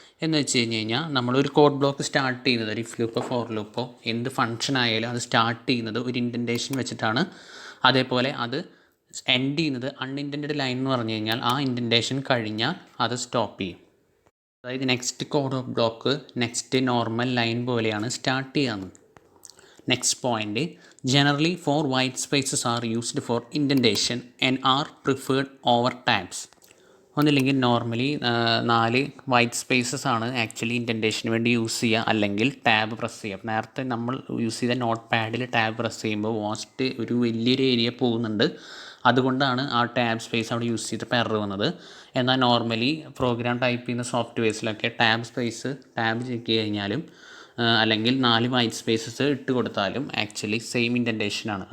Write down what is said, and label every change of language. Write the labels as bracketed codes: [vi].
[ml] എന്ന് വെച്ച് കഴിഞ്ഞാൽ നമ്മളൊരു കോഡ് ബ്ലോക്ക് സ്റ്റാർട്ട് ചെയ്യുന്നത് ഒരു ഇഫ് ലൂപ്പോ ഫോർ ലൂപ്പോ എന്ത് ഫംഗ്ഷൻ ആയാലും അത് സ്റ്റാർട്ട് ചെയ്യുന്നത് ഒരു ഇൻഡൻറ്റേഷൻ വെച്ചിട്ടാണ്. അതേപോലെ അത് എൻഡ് ചെയ്യുന്നത് അൺഇൻറ്റൻറ്റഡ് ലൈൻ എന്ന് പറഞ്ഞു കഴിഞ്ഞാൽ ആ ഇൻഡൻറ്റേഷൻ കഴിഞ്ഞാൽ അത് സ്റ്റോപ്പ് ചെയ്യും. അതായത് next code block next normal line പോലെയാണ് start ചെയ്യാവുന്നത്. [en] Next point, generally 4 white spaces are used for indentation and are preferred over tabs. [ml] ഒന്നില്ലെങ്കിൽ നോർമലി 4 വൈറ്റ് സ്പേസസ് ആണ് ആക്ച്വലി ഇൻഡൻറ്റേഷന് വേണ്ടി യൂസ് ചെയ്യുക, അല്ലെങ്കിൽ ടാബ് പ്രസ് ചെയ്യുക. നേരത്തെ നമ്മൾ യൂസ് ചെയ്ത നോട്ട് പാഡിൽ ടാബ് പ്രസ് ചെയ്യുമ്പോൾ വാസ്റ്റ് ഒരു വലിയൊരു ഏരിയ പോകുന്നുണ്ട്. അതുകൊണ്ടാണ് ആ ടാബ് സ്പേസ് അവിടെ യൂസ് ചെയ്തപ്പോൾ എറർ വന്നത്. എന്നാൽ നോർമലി പ്രോഗ്രാം ടൈപ്പ് ചെയ്യുന്ന സോഫ്റ്റ്വെയർസിലൊക്കെ ടാബ് സ്പേസ് ടാബ് ചെക്ക് കഴിഞ്ഞാലും അല്ലെങ്കിൽ 4 വൈറ്റ് സ്പേസസ് ഇട്ട് കൊടുത്താലും ആക്ച്വലി സെയിം ഇൻഡൻറ്റേഷനാണ്.